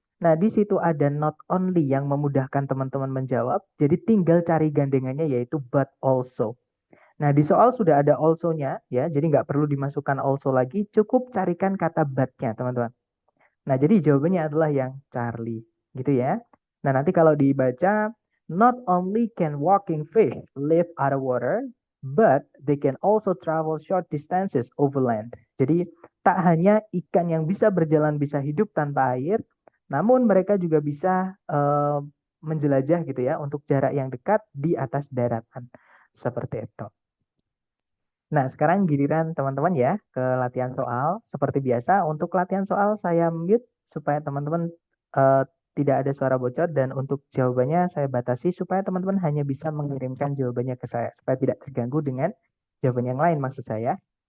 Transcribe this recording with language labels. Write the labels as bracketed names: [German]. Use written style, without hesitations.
[Indonesian] Nah, di situ ada not only yang memudahkan teman-teman menjawab. Jadi tinggal cari gandengannya yaitu but also. Nah, di soal sudah ada also-nya ya. Jadi nggak perlu dimasukkan also lagi. Cukup carikan kata but-nya, teman-teman. Nah, jadi jawabannya adalah yang Charlie, gitu ya. Nah, nanti kalau dibaca, [English] not only can walking fish live out of water, but they can also travel short distances over land. [Indonesian] Jadi, tak hanya ikan yang bisa berjalan bisa hidup tanpa air, namun mereka juga bisa menjelajah gitu ya untuk jarak yang dekat di atas daratan. Seperti itu. Nah, sekarang giliran teman-teman ya ke latihan soal. Seperti biasa, untuk latihan soal saya mute supaya teman-teman eh, tidak ada suara bocor dan untuk jawabannya saya batasi supaya teman-teman hanya bisa mengirimkan jawabannya ke saya supaya tidak terganggu dengan jawaban yang lain maksud saya.